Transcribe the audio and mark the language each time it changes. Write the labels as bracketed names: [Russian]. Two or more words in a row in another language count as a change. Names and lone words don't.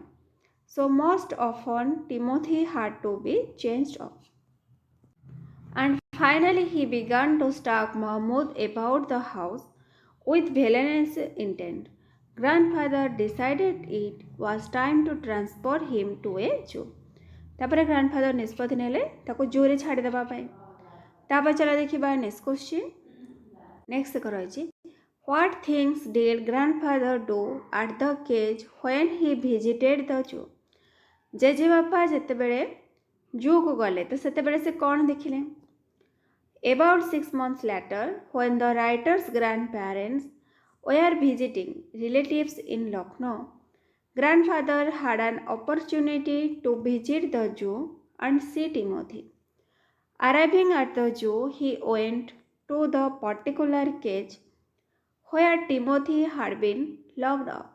[English] So most often Timothy had to be changed off. And finally he began to stalk Mahmud about the house with villainous intent. Grandfather decided it was time to transfer him to a zoo. [Odia] ତାପରେ ଗ୍ରାଣ୍ଡଫାଦର ନିଷ୍ପତ୍ତି ନେଲେ ତାକୁ ଜୁ ରେ ଛାଡ଼ି ଦେବା ପାଇଁ। ତାପରେ ଚାଲ ଦେଖିବା [English] next question. नेक्स्ट करछि What things did grandfather do at the cage when he visited the zoo? [Odia] ଜେଜେ ବାପା ଯେତେ ବେଳେ ଜୁ କୁ ଗଲେ ତ ସେତେ ବେଳେ ସେ କଣ ଦେଖିଲେ। [English] About 6 months later, when the writer's grandparents were visiting relatives in Lucknow, grandfather had an opportunity to visit the zoo and see Timothy. Arriving at the zoo, he went to the particular cage where Timothy had been locked up.